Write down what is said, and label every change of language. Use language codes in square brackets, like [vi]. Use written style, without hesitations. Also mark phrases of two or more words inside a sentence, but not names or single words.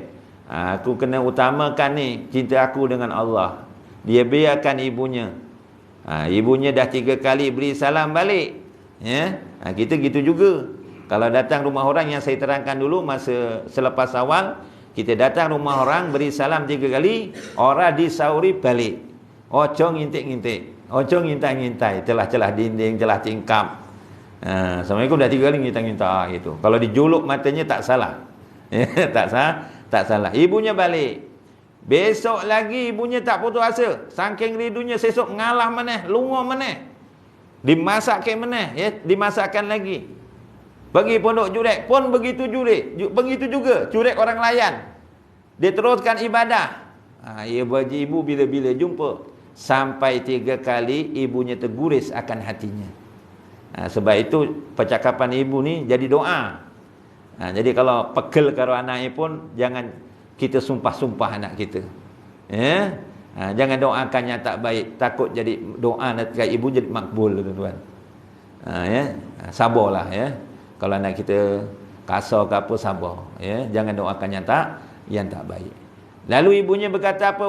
[ms] Aku kena utamakan ni cinta aku dengan Allah. Dia biarkan ibunya. Ibunya dah 3 kali beri salam balik. Ya, kita gitu juga. Kalau datang rumah orang yang saya terangkan dulu masa selepas awal, kita datang rumah orang beri salam 3 kali, orang disauri balik. [jv] Ojo ngintik-ngintik, ojo ngintai-ngintai, [ms] celah-celah dinding, celah tingkap. Assalamualaikum dah 3 kali ngintai-ngintai gitu. Kalau dijuluk matanya tak salah. Tak salah. Ibunya balik. Besok lagi ibunya tak putus asa. [jv] Saking rindunya sesok ngalah maneh, lungo maneh. Dimasak ke maneh, ya, dimasakkan lagi. [ms] Pergi pondok Jurek pun begitu juga. Jurek orang layan. Dia teruskan ibadah. Ia bagi ibu bila-bila jumpa. Sampai 3 kali ibunya terguris akan hatinya. Sebab itu percakapan ibu ni jadi doa. Jadi kalau [jv] pegel karo [ms] anaknya pun jangan kita sumpah-sumpah anak kita. Ya. Jangan doakannya tak baik, takut jadi doa dekat ibu jadi makbul, tuan-tuan. Ya. Sabarlah, ya. Kalau anak kita kasar ke apa, sabar, ya. Jangan doakan yang tak baik. Lalu ibunya berkata apa?